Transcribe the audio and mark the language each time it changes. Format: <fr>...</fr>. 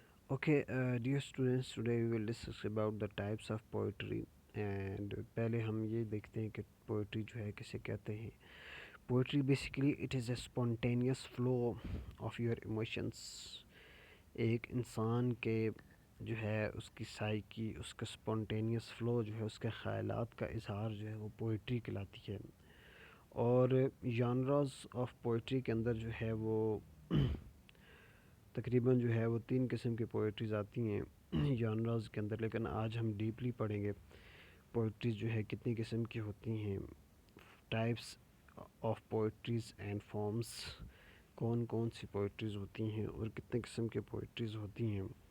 <en>Okay, dear students, today we will discuss about the types of poetry.</en> <ur>And پہلے ہم یہ دیکھتے ہیں کہ poetry جو ہے کسے کہتے ہیں.</ur> <en>Poetry basically it is a spontaneous flow of your emotions.</en> <ur>ایک انسان کے جو ہے اس کی سائیکی، اس کا spontaneous flow جو ہے اس کے خیالات کا اظہار جو ہے وہ poetry کہلاتی ہے. اور</ur> <en>genres of poetry</en> <ur>کے اندر جو ہے وہ تقریباً جو ہے وہ تین قسم کی پوئٹریز آتی ہیں جانراز کے اندر، لیکن آج ہم ڈیپلی پڑھیں گے پوئٹریز جو ہے کتنی قسم کی ہوتی ہیں،</ur> <en>types of poetries and forms,</en> <ur>کون کون سی پوئٹریز ہوتی ہیں اور کتنے قسم کی پوئٹریز ہوتی ہیں.</ur>